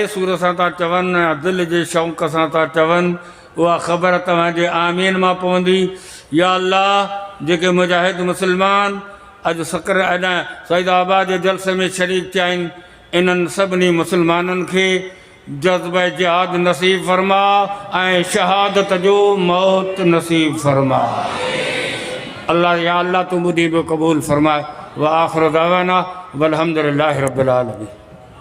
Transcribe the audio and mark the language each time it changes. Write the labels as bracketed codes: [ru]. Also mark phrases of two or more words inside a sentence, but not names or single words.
[sd] सूर सां था चवनि ऐं दिलि जे शौक़ सां था चवनि उहा ख़बर तव्हांजे आमीन मां पवंदी या अल्लाह जेके मुजाहिद मुस्लमान अॼु सकर अॼु सईदाबाद जे जलसे में शरीक थिया आहिनि इन्हनि सभिनी मुस्लमाननि खे जज़्बा जिहाद नसीब फरमा ऐं शहादत जो मौत नसीब फरमा अल्लाह या अल्लाह [ur] تو مجھے قبول فرمائے [ar] و آخر دعوانا الحمد لله رب العالمين.